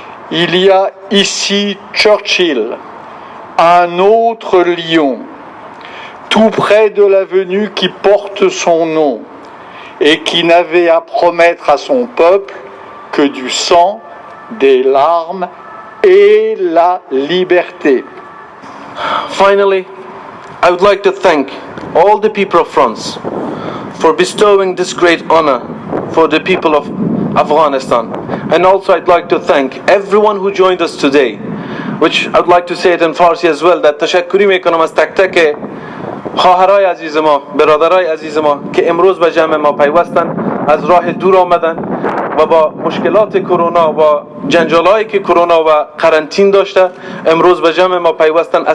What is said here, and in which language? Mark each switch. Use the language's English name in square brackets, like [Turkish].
[French] Il y a ici Churchill, un autre lion, tout près de l'avenue qui porte son nom et qui n'avait à promettre à son peuple que du sang, des larmes et la liberté. [English] Finally, I would like to thank all the people of France for bestowing this great honor for the people of Afghanistan. And also I'd like to thank everyone who joined us today, which I'd like to say it in Farsi as well, that [Persian] تشکری میکنم از تک تک خواهرای عزیز ما، برادرای عزیز ما که امروز به جمع ما پیوستن، از راه دور آمدن و با مشکلات کرونا و جنجالایی که کرونا و قرنطین داشته امروز به جمع ما پیوستن.